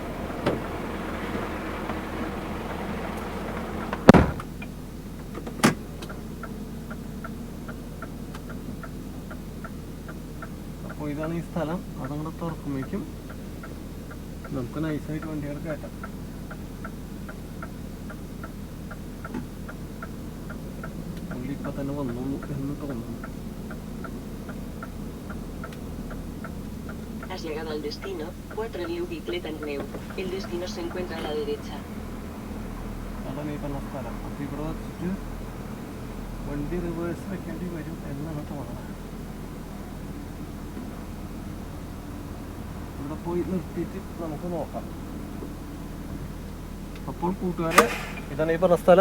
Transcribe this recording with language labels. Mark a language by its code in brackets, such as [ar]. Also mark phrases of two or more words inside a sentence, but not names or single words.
[ml] അപ്പോൾ ഇതാണ് ഈ സ്ഥലം. അതങ്ങോട്ട് തുറക്കുമ്പോഴേക്കും നമുക്ക് നൈസായിട്ട് വണ്ടികൾ കയറ്റാം. ഇപ്പം തന്നെ വന്നു എന്ന് തോന്നുന്നു. [es] Has llegado al destino, 4 New Bicicleta Neu. El destino se encuentra a la derecha. [ml] അതാണ് ഈ പറഞ്ഞ സ്ഥലം. അപ്പോൾ ഇവിടെ വെച്ചിട്ട് വണ്ടി റിവേഴ്സ് വെക്കേണ്ടി വരും എന്നാണ് തോന്നുന്നത്. ഇവിടെ പോയി നിർത്തിയിട്ട് നമുക്ക് നോക്കാം. അപ്പോൾ കൂട്ടുകാരെ, ഇതാണ് ഈ പറഞ്ഞ സ്ഥലം.